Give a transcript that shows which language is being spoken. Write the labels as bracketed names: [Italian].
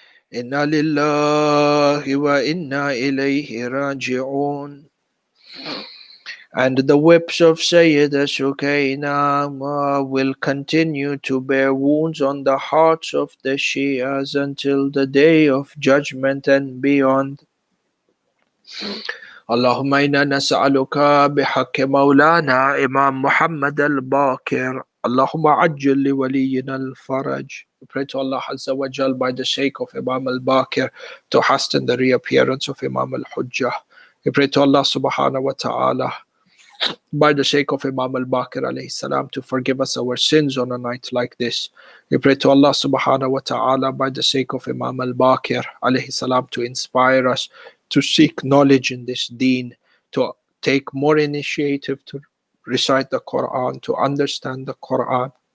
[Arabic] Inna lillahi wa inna ilayhi raji'un. [English] And the whips of Sayyidah Sukaina will continue to bear wounds on the hearts of the Shias until the day of judgment and beyond. [Arabic] اللهم إنا نسألك بحق مولانا إمام محمد الباقر اللهم عجل لولينا الفرج. [English] We pray to Allah Azza wa Jal by the sake of Imam al-Baqir to hasten the reappearance of Imam al-Hujjah. We pray to Allah subhanahu wa ta'ala by the sake of Imam al-Baqir alayhi salam to forgive us our sins on a night like this. We pray to Allah subhanahu wa ta'ala by the sake of Imam al-Baqir alayhi salam to inspire us to seek knowledge in this deen, to take more initiative to recite the Quran, to understand the Quran.